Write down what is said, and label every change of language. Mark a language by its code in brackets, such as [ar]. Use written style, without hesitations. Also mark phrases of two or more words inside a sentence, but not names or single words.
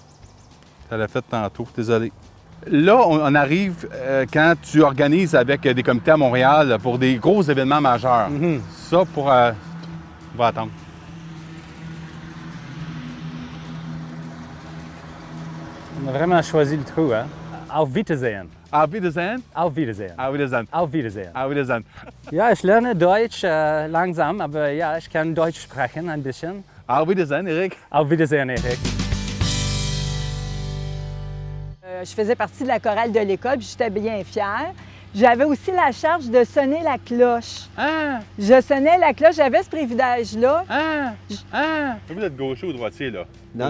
[fr] Ça l'a fait tantôt, désolé. Là, on arrive quand tu organises avec des comités à Montréal pour des gros événements majeurs. Ça, on va attendre. On a vraiment choisi le trou, hein? [de] Auf Wiedersehen. Auf Wiedersehen. Auf Wiedersehen. Auf Wiedersehen. Auf Wiedersehen. Auf Wiedersehen. Ja, ich lerne Deutsch langsam, aber ja, ich kann Deutsch sprechen ein bisschen. Auf Wiedersehen, Eric. Auf Wiedersehen, Eric. [fr] Je faisais partie de la chorale de l'école, puis j'étais bien fière. J'avais aussi la charge de sonner la cloche. Ah! Je sonnais la cloche, j'avais ce privilège-là. Ah! Ah! Vous êtes gaucher ou droitier, là? Non,